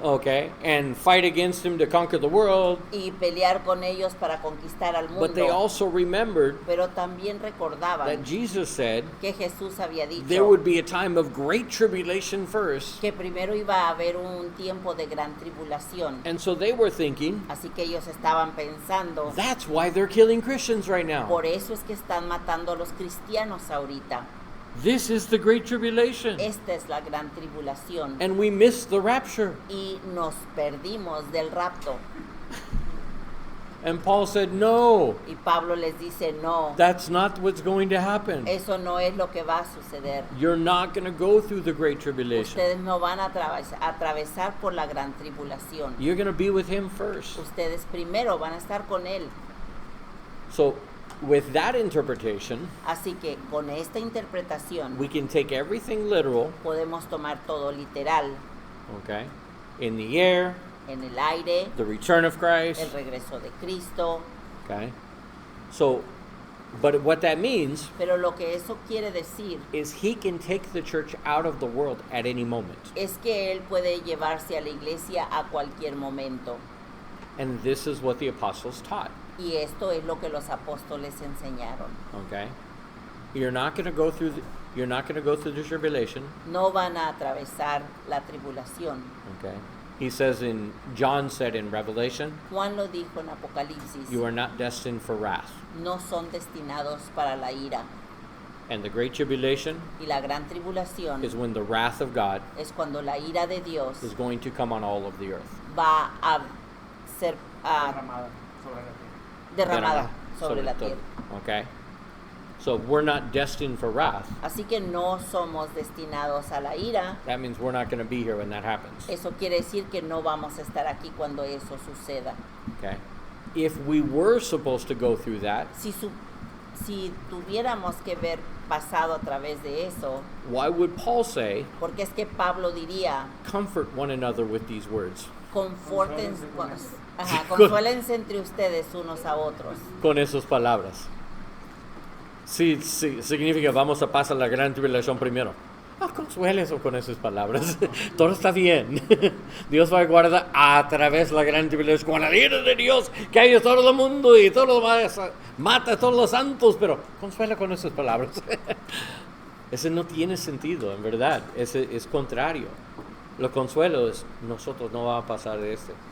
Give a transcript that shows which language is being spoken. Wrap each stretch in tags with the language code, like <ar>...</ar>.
<en>okay, and fight against him to conquer the world.</en> <es>y pelear con ellos para conquistar al</es> <en>But they</en> <es>mundo.</es> <en>also remembered</en> <es>Pero también recordaban</es> <en>that Jesus said</en> <es>que Jesús había</es> <en>there</en> <es>dicho</es> <en>would be a time of great tribulation first.</en> <es>que primero iba a haber un tiempo de gran tribulación.</es> <en>And so they were thinking,</en> <es>Así que ellos estaban pensando,</es> <en>that's why they're killing Christians right now.</en> <es>por eso es que están matando a los cristianos ahorita.</es> <en>This is the great tribulation.</en> <es>Esta es la gran tribulación.</es> <en>And we missed the rapture.</en> <es>Y nos perdimos del rapto.</es> <en>And Paul said, no,</en> <es>Y Pablo les dice, no,</es> <en>that's not what's going to happen.</en> <es>eso no es lo que va a suceder.</es> <en>You're not going to go through the great tribulation.</en> <es>Ustedes no van a atravesar por la gran tribulación.</es> <en>You're going to be with him first.</en> <es>Ustedes primero van a estar con Él.</es> <en>So with that interpretation,</en> <es>Así que con esta interpretación</es> <en>we can take everything literal,</en> <es>podemos tomar todo literal.</es> <en>okay? In the air,</en> <es>En el aire,</es> <en>the return of</en> <es>el</es> <en>Christ,</en> <es>regreso de Cristo.</es> <en>okay? So, but what that means</en> <es>Pero lo que eso quiere decir</es> <en>is he can take the church out of the world at any moment.</en> <es>es que Él puede llevarse a la iglesia a cualquier momento.</es> <en>And this is what the apostles taught,</en> <es>Y esto es lo que los apóstoles enseñaron.</es> <en>okay? You're not going to go through the tribulation,</en> <es>No van a atravesar la tribulación.</es> <en>okay? He says John said in Revelation,</en> <es>Juan lo dijo en Apocalipsis.</es> <en>you are not destined for wrath.</en> <es>No son destinados para la ira.</es> <en>And the great tribulation</en> <es>Y la gran tribulación</es> <en>is when the wrath of God</en> <es>es cuando la ira de Dios</es> <en>is going to come on all of the earth.</en> <es>va a ser Derramada sobre la tierra. derramada sobre la todo. tierra.</es> <en>Okay? So we're not destined for wrath.</en> <es>Así que no somos destinados a la ira.</es> <en>That means we're not going to be here when that happens.</en> <es>Eso quiere decir que no vamos a estar aquí cuando eso suceda.</es> <en>Okay? If we were supposed to go through that,</en> <es>Si tuviéramos que ver pasado a través de eso,</es> <en>why would Paul say,</en> <es>porque es que Pablo diría,</es> <en>comfort one another with these words?</en> <es>Confórtense, Consuélense consuélense entre ustedes unos a otros. Con esas palabras. Sí, significa vamos a pasar la gran tribulación primero. Consuélense con esas palabras. Todo está bien. Dios va a guardar a través de la gran tribulación con la ira de Dios que hay en todo el mundo y todo lo demás. Mata a todos los santos, pero consuela con esas palabras. Eso no tiene sentido, en verdad. Es contrario. Lo consuelo es, nosotros no vamos a pasar de este.</es>